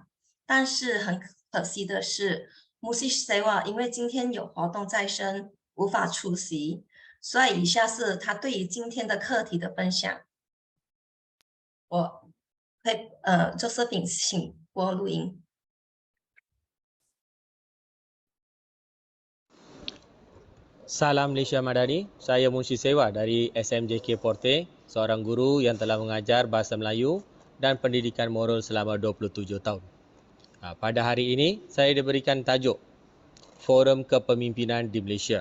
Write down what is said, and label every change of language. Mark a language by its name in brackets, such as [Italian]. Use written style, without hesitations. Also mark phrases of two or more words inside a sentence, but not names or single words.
[Chinese] 但是很可惜的是 ，Mushi Sewa 因为今天有活动在身，无法出席，所以以下是他对于今天的课题的分享。我会Josephine 请播录音。 [Malay] Salam Malaysia Madani, saya Mushi Sewa dari SMJK Porte, seorang guru yang telah mengajar bahasa Melayu dan pendidikan moral selama 27 tahun. Pada hari ini, saya diberikan tajuk Forum Kepemimpinan di Malaysia.